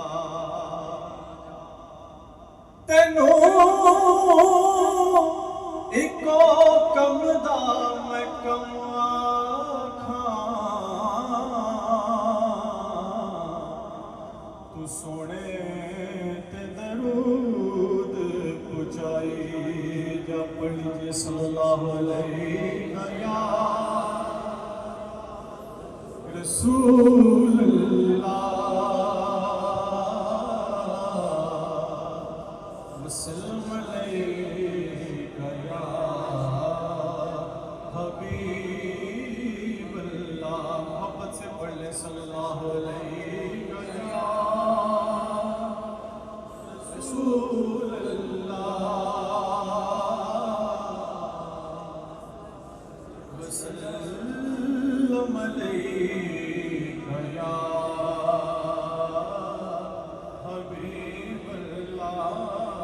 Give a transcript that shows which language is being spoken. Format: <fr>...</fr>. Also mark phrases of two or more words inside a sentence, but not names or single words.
<pa>ਤੈਨੂੰ ਇਕੋ ਕੰਮ ਦਾ ਮੈਂ ਕੰਮ ਆਖਾਂ ਤੂੰ ਸੋਹਣੇ ਦਰੂਦ ਪੁਚਾਈ ਜਾ ਪੜ੍ਹੀ</pa> <ar>صلى الله عليه يا رسول الله وسلم عليك يا حبيب الله</ar> <ur>محبت سے پڑھ لے</ur> <ar>صلى الله عليه رسول الله وسلم عليك يا حبيب الله.</ar>